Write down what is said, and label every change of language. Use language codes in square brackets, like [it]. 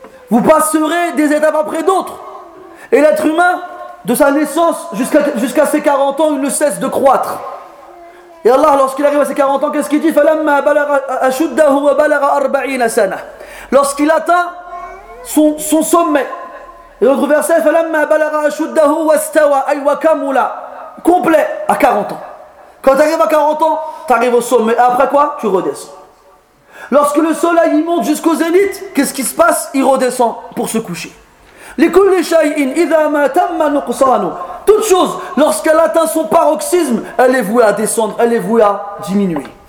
[fr] Vous passerez des étapes après d'autres. Et l'être humain, de sa naissance jusqu'à ses 40 ans, il ne cesse de croître. Et Allah, lorsqu'il arrive à ses 40 ans, qu'est-ce qu'il dit? [ar] Falamma balagha ashuddahu wa balagha 40 sana. [fr] Lorsqu'il atteint son sommet. Et l'autre verset, [ar] فَلَمَّا بَلَغَ أَشُدَّهُ وَاسْتَوَى أَيْ وَكَمُلَ. [fr] Complet, à 40 ans. Quand tu arrives à 40 ans, tu arrives au sommet. Et après quoi? Tu redescends. Lorsque le soleil il monte jusqu'au zénith, qu'est-ce qui se passe? Il redescend pour se coucher. [ar] لِكُلِّ شَيْءٍ إِذَا مَا تَمَّ نُقْصَانُ. [fr] Toute chose, lorsqu'elle atteint son paroxysme, elle est vouée à descendre, elle est vouée à diminuer.